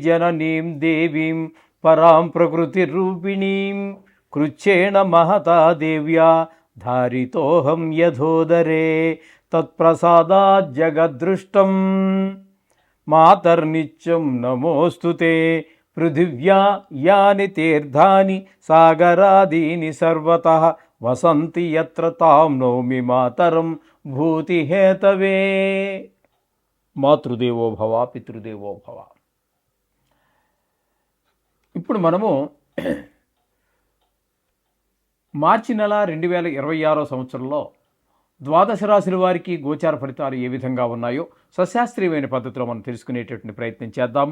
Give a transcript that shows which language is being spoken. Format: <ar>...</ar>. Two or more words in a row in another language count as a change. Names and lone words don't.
<sa>जननीं देवीं परां प्रकृतिरूपिणीं कृच्छेण महता देव्या धारितोऽहं यथोदरे तत्प्रसादात् जगद्दृष्टं मातर्नित्यं नमोऽस्तु ते पृथिव्या यानि तीर्थानि सागरादीनि सर्वतः वसन्ति यत्र तां नौमि मातरं भूतिहेतवे. मातृदेवो भव पितृदेवो भव.</sa> <te>ఇప్పుడు మనము మార్చి నెల 2026 సంవత్సరంలో ద్వాదశ రాశుల వారికి గోచార ఫలితాలు ఏ విధంగా ఉన్నాయో సశాస్త్రీయమైన పద్ధతిలో మనం తెలుసుకునేటటువంటి ప్రయత్నం చేద్దాము.</te>